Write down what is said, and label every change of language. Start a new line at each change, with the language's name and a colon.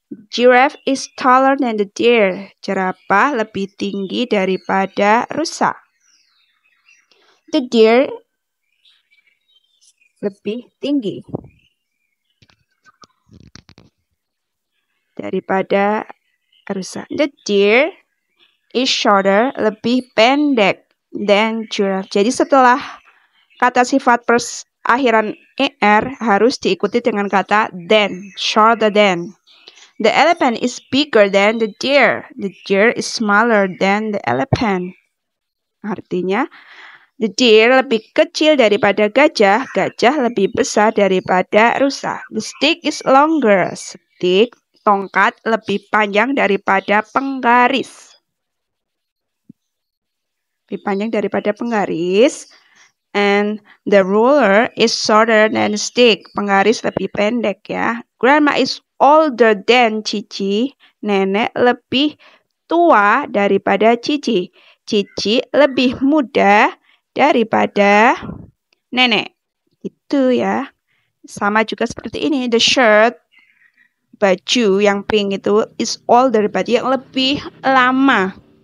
English: Giraffe is taller than the deer.
Indonesian: Jerapah lebih tinggi daripada rusa.
English: The deer
Indonesian: lebih tinggi daripada rusa.
English: The deer is shorter,
Indonesian: lebih pendek
English: than giraffe.
Indonesian: Jadi setelah kata sifat akhiran er harus diikuti dengan kata than, shorter than.
English: The elephant is bigger than the deer. The deer is smaller than the elephant.
Indonesian: Artinya,
English: the deer
Indonesian: lebih kecil daripada gajah. Gajah lebih besar daripada rusa.
English: The stick is longer.
Indonesian: Stick, tongkat, lebih panjang daripada penggaris. Lebih panjang daripada penggaris.
English: And the ruler is shorter than the stick.
Indonesian: Penggaris lebih pendek ya.
English: Grandma is older than Cici.
Indonesian: Nenek lebih tua daripada Cici. Cici lebih muda daripada nenek. Itu ya. Sama juga seperti ini.
English: The shirt,
Indonesian: baju yang pink itu
English: is older,
Indonesian: baju yang lebih lama.